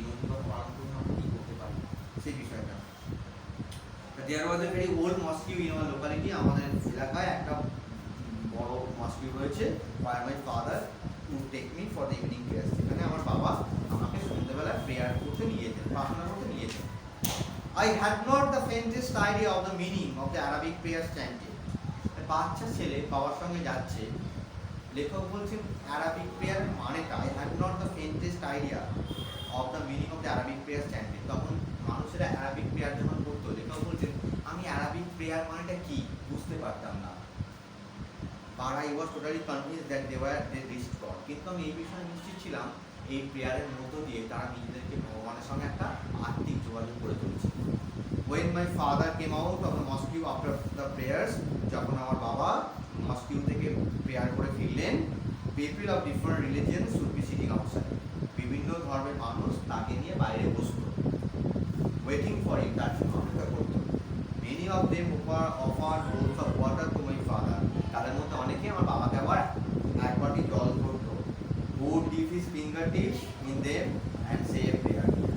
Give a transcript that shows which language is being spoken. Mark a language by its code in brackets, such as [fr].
[bn] নৈতিকতা পালন করে আমরা কি করতে পারি সেই বিষয়টা। [en] There was a very old mosque in our locality. [bn] আমাদের এলাকায় একটা বড় মস্ক রয়েছে। [en] Where my father would take me for the evening prayers. [bn] এখানে আমার বাবা আমাকে সন্ধ্যাবেলা প্রেয়ার করতে নিয়ে যেতেন, প্রার্থনা করতে নিয়ে যেতেন। [en] I had not the faintest idea of the meaning of the Arabic prayers chanted. [bn] বাচ্চা ছেলে বাবার সঙ্গে যাচ্ছে, লেখক বলছেন অ্যারাবিক প্রেয়ার মানেটা, [en] I had not the faintest idea of the meaning of the Arabic prayers chanted. তখন [bn] মানুষেরা অ্যারাবিক প্রেয়ার যখন করতো, লেখাও বলছেন আমি অ্যারাবিক প্রেয়ার মানেটা কি বুঝতে পারতাম না, [en] but I was totally convinced that they reached God. [bn] কিন্তু আমি এই বিষয়ে নিশ্চিত ছিলাম এই প্রেয়ারের মধ্য দিয়ে তারা নিজেদেরকে ভগবানের সঙ্গে একটা আত্মিক যোগাযোগ করে তুলছে। [en] When my father came out of the mosque after the prayers, [bn] যখন আমার বাবা মস্কিউ থেকে প্রেয়ার করে ফিরলেন, [en] people of different religions should be sitting outside. [bn] বিভিন্ন ধর্মের মানুষ তাকে নিয়ে বাইরে বসতো, [en] waiting for him, [bn] তার জন্য অপেক্ষা করতো। [en] Many of them offered bowls of water to my father. [bn] তাদের মধ্যে অনেকে আমার বাবাকে আবার এক বাটি জল ধরতো। [en] Would dip his fingertips in them and say a prayer.